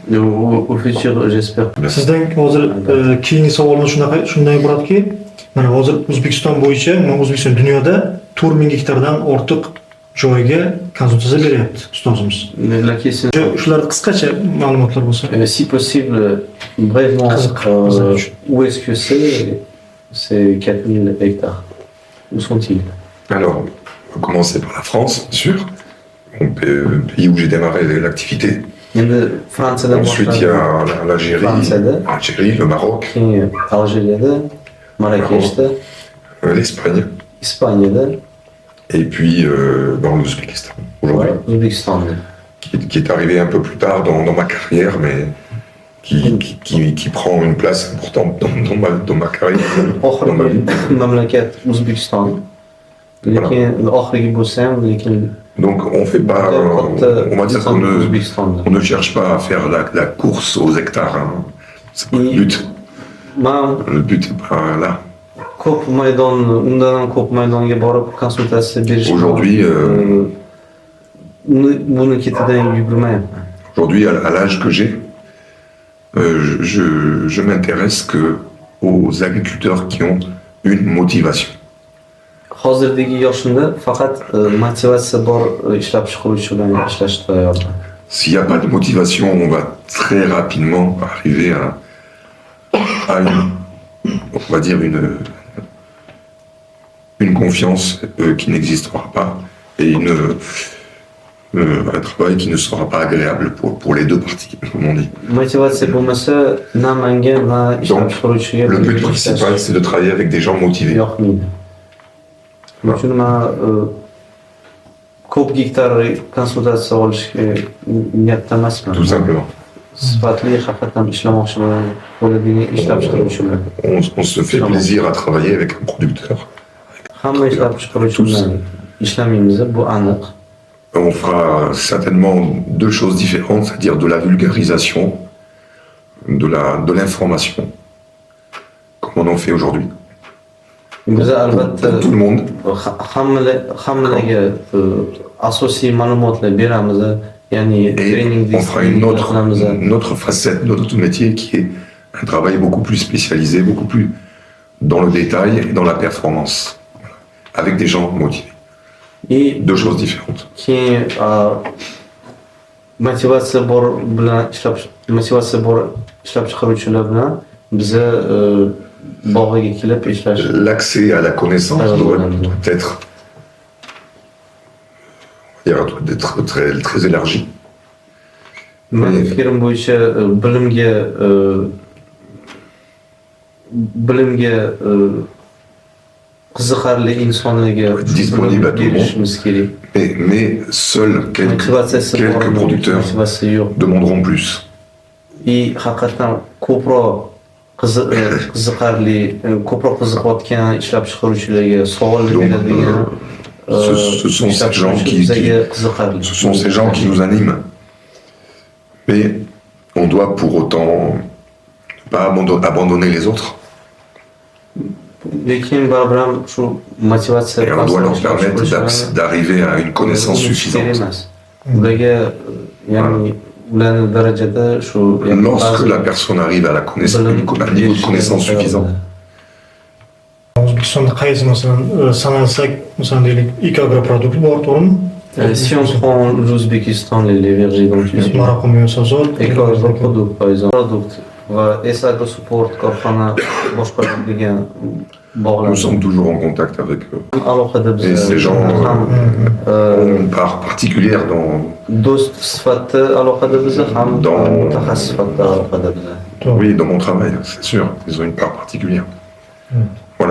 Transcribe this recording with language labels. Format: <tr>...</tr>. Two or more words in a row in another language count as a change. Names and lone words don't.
<uz>Sizdan hozir keyingi savolim shunday bo'ladiki, mana hozir O'zbekiston bo'yicha, O'zbekiston dunyoda 4000 gektardan ortiq joyga konsultatsiya beryapti ustozimiz. Shularda qisqacha ma'lumotlar bo'lsa.</uz> <fr>Si possible, brièvement, où est-ce que c'est 4000 hectares? Où sont-ils? Alors, on va commencer par la France, bien sûr, le pays où j'ai démarré l'activité.</fr> <uz>Endi Fransiyadan</uz> <fr>Ensuite, il y a l'Algérie,</fr> <uz>Fransiyada,</uz> <fr>l'Algérie, le Maroc,</fr> <uz>keyin Aljeriyada, Marrakechda,</uz> <fr>l'Espagne,</fr> <uz>Ispaniyada</uz> <fr>et puis dans l'Ouzbékistan</fr> <uz>va</uz> <fr>aujourd'hui,</fr> <uz>O'zbekistonda.</uz> <fr>qui est arrivé un peu plus tard dans ma carrière, mais qui prend une place importante dans ma carrière, dans ma vie.</fr> <uz>Oxirgi mamlakat O'zbekiston. Lekin oxirgi bo'lsa ham, lekin</uz> <fr>Donc on fait pas, on va dire qu'on</fr> <uz>O'zbekistonda.</uz> <fr>on ne cherche pas à faire la course aux hectares. Hein. C'est pas le but.</fr> <uz>Man</uz> <fr>Le but n'est pas là.</fr> <uz>ko'p maydon, undan ham ko'p maydonga borib konsultatsiya berish.</uz> <fr>Aujourd'hui,</fr> <uz>buni ketidan yugurmayapman.</uz> <fr>Aujourd'hui, à l'âge que j'ai, je m'intéresse que aux agriculteurs qui ont une motivation.</fr> <uz>Hozirdagi yoshimda faqat motivatsiya bor ishlab chiqaruvchi bilan ishlashga tayyorman.</uz> <fr>S'il n'y a pas de motivation, on va très rapidement arriver à on va dire une confiance qui n'existera pas et un travail qui ne sera pas agréable pour les deux parties, comme on dit.</fr> <uz>Motivatsiya bo'lmasa, na menga, na ishlab chiqaruvchiga</uz> <fr>Le but principal, c'est de travailler avec des gens motivés.</fr> <uz>yoqmaydi. Shuning uchun men ko'p gektar konsultatsiya olishga niyatda emasman.</uz> <fr>Tout simplement.</fr> <uz>Sifatli haqiqatan ishlamoqchiman, bo'ladigan ishlab chiqaruvchi bilan.</uz> <fr>On se fait plaisir à travailler avec un producteur.</fr> <uz>Hamma ishlab chiqaruvchi bilan ishlamaymiz, bu aniq.</uz> <fr>On fera certainement deux choses différentes, c'est-à-dire de la vulgarisation, de l'information, comme on en fait aujourd'hui.</fr> <uz>Biz</uz> <fr>Pour</fr> <uz>albatta</uz> <fr>tout le monde.</fr> <uz>hammalarga asosiy ma'lumotlar beramiz, ya'ni trening</uz> <fr>Et on fera une autre facette de notre métier qui est un travail beaucoup plus spécialisé, beaucoup plus dans le détail et dans la performance, avec des gens motivés. Et Deux choses différentes.</fr> <uz>keyin motivatsiya bor ishlab chiqaruvchilar bilan biza bog'iga kelib ishlash.</uz> <fr>L'accès à la connaissance doit être, on va dire, doit être très, très élargi.</fr> <uz>Mening fikrim bo'yicha bilimga qiziqarli insonlarga</uz> <fr>Disponible à tout le monde.</fr> <uz>berishimiz kerak.</uz> <fr>Mais seuls</fr> <uz>Motivatsiyasi</uz> <fr>quelques</fr> <uz>bor,</uz> <fr>producteurs</fr> <uz>motivatsiya yo'q.</uz> <fr>demanderont plus.</fr> <uz>Haqiqatan ko'proq qiziqarli, ko'proq qiziqayotgan ishlab chiqaruvchilarga savol</uz> <fr>Donc,</fr> <uz>beradigan</uz> <fr>ce sont ces gens ce sont ces gens qui nous animent. Mais on doit pour autant ne pas abandonner les autres.</fr> <uz>Lekin baribir ham shu motivatsiya</uz> <fr>Et on doit leur permettre d'arriver à une connaissance suffisante.</fr> <uz>Ularga, ya'ni ularning darajada shu</uz> <fr>Lorsque la personne arrive à un niveau de connaissance suffisant,</fr> <uz>O'zbekistonda qaysi masalan sanalsak, masalan deylik, ekoagroprodukt bor, to'g'rimi?</uz> <fr>Si on prend l'Ouzbékistan, les vergers dont tu suis, Maroc Miyosozot, Ecoagroproduct par exemple,</fr> <uz>product va Esago Support korxona boshqa degan</uz> <fr>nous</fr> <uz>bog'lar.</uz> <fr>sommes toujours en contact avec eux.</fr> <uz>Alohida biz</uz> <fr>Et ces gens</fr> <uz>ham</uz> <fr>ont une part particulière</fr> <uz>do'st sifatida alohida biz ham</uz> <fr>Dans-</fr> <uz>mutaxassis sifatida alohida biz.</uz> <fr>oui, dans mon travail, c'est sûr. Ils ont une part particulière. Voilà.</fr>